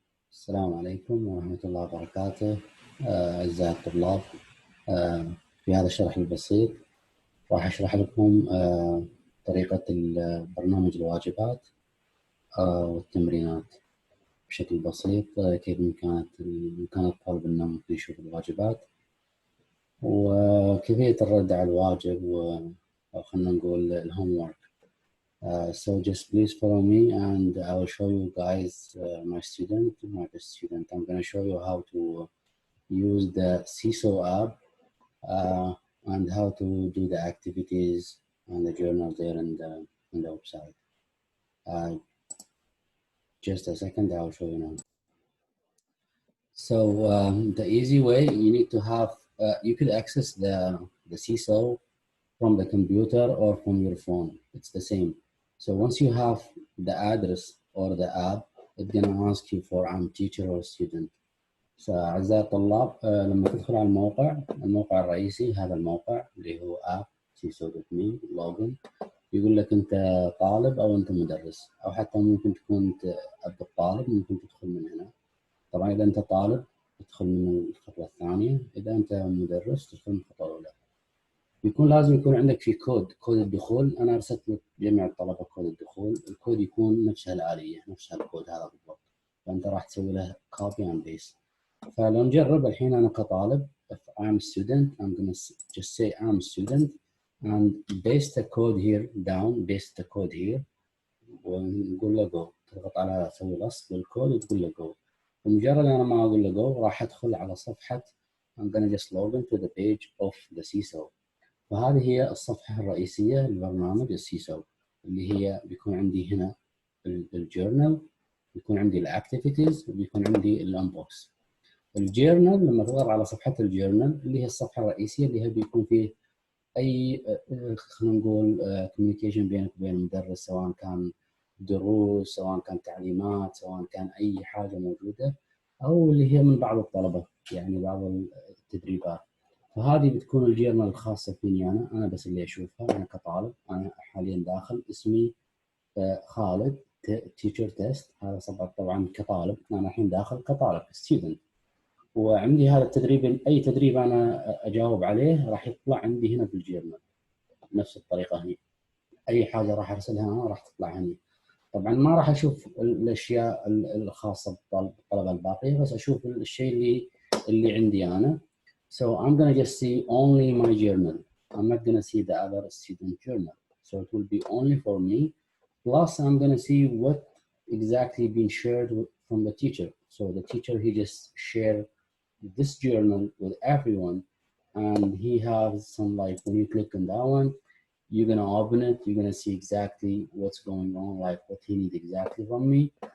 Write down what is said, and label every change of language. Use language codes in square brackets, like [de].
[ar] السلام عليكم ورحمة الله وبركاته. أعزائي الطلاب، في هذا الشرح البسيط راح أشرح لكم طريقة برنامج الواجبات والتمرينات بشكل بسيط. كيف بإمكان الطالب إنه ممكن يشوف الواجبات وكيفية الرد على الواجب أو خلينا نقول الهوم ورك. [en] So just please follow me and I will show you guys my best student. I'm going to show you how to use the SeeSaw app and how to do the activities and the journal there in the website. Just a second, I'll show you now. So the easy way, you need to have, you could access the SeeSaw from the computer or from your phone. It's the same. So once you have the address or the app, it's gonna ask you for I'm teacher or student. [ar] So أعزائي الطلاب، لما تدخل على الموقع الرئيسي، هذا الموقع اللي هو app seesaw.me login، يقول لك أنت طالب أو أنت مدرس، أو حتى ممكن تكون أنت طالب، ممكن تدخل من هنا. طبعا إذا أنت طالب تدخل من الخطوة الثانية، إذا أنت مدرس تدخل من الخطوة الأولى. لازم يكون عندك في كود الدخول. أنا أرسلت لك جميع الطلبة كود الدخول، الكود يكون نفس هالآلية، نفس هالكود هذا بالضبط، فأنت راح تسوي له [en] copy and paste. [ar] فلو نجرب الحين أنا كطالب، [en] if I'm a student, I'm gonna just say I'm a student and paste the code here down, paste the code here [ar] ونقول له [en] go. [ar] تضغط على سوي لصق للكود وتقول له go. ومجرد أنا ما أقول له go راح أدخل على صفحة [en] I'm gonna just log into the page of the SeeSaw. [ar] وهذه هي الصفحة الرئيسية للبرنامج السيساو، اللي هي بيكون عندي هنا الجورنال، بيكون عندي الاكتيفيتيز، وبيكون عندي الانبوكس. الجورنال لما تضغط على صفحة الجورنال اللي هي الصفحة الرئيسية اللي هي بيكون فيه أي خلينا نقول كوميونيكيشن بينك وبين المدرس، سواء كان دروس، سواء كان تعليمات، سواء كان أي حاجة موجودة، أو اللي هي من بعض الطلبة، يعني بعض التدريبات. فهذه بتكون الجيرنال الخاصة فيني أنا بس اللي أشوفها أنا كطالب. أنا حاليا داخل اسمي خالد تيتشر تيست، هذا طبعا كطالب، أنا الحين داخل كطالب ستودنت، وعندي هذا التدريب، أي تدريب أنا أجاوب عليه راح يطلع عندي هنا في الجيرنال بنفس الطريقة. هني أي حاجة راح أرسلها أنا راح تطلع هني. طبعا ما راح أشوف الأشياء الخاصة بالطلبة الباقية، بس أشوف الشيء اللي عندي أنا. [en] So I'm gonna just see only my journal. I'm not gonna see the other student journal. So it will be only for me. Plus I'm gonna see what exactly been shared from the teacher. So the teacher, he just shared this journal with everyone, and he has some, like, when you click on that one, you're gonna open it, you're gonna see exactly what's going on, like what he needs exactly from me.